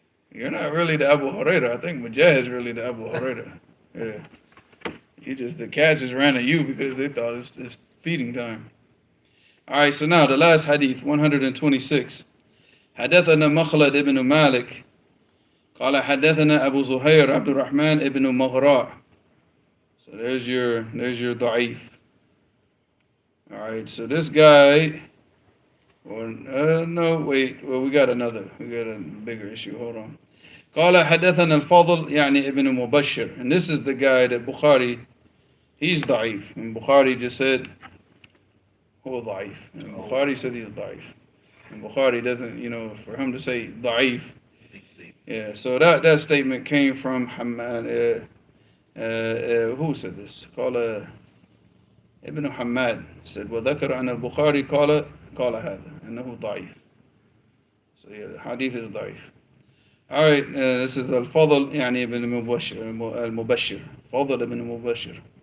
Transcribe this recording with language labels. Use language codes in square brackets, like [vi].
[en] You're not really the Abu Hurairah. I think Majooj is really the Abu Hurairah. Yeah. The cats just ran at you because they thought it's feeding time. Alright, so now the last hadith, 126. [ar] حدثنا مخلد ابن مالك قال حدثنا أبو زهير عبد الرحمن ابن مغراء. [en] So there's your [ar] ضعيف. [en] Alright, so this guy, no, wait, well, we got a bigger issue, hold on. [ar] قال حدثنا الفضل يعني ابن مبشر, [en] and this is the guy that Bukhari, he's ضعيف, and Bukhari just said [ar] هو ضعيف, [en] and Bukhari said he's ضعيف, and Bukhari doesn't, for him to say ضعيف, yeah, so that statement came from Hammad, who said this? [ar] قال ابن حماد [en] said [ar] وذكر أن البخاري قال هذا أنه ضعيف, [en] so yeah, the hadith is [ar] ضعيف. [en] Alright, this is [ar] الفضل يعني ابن المبشر, فضل ابن مبشر.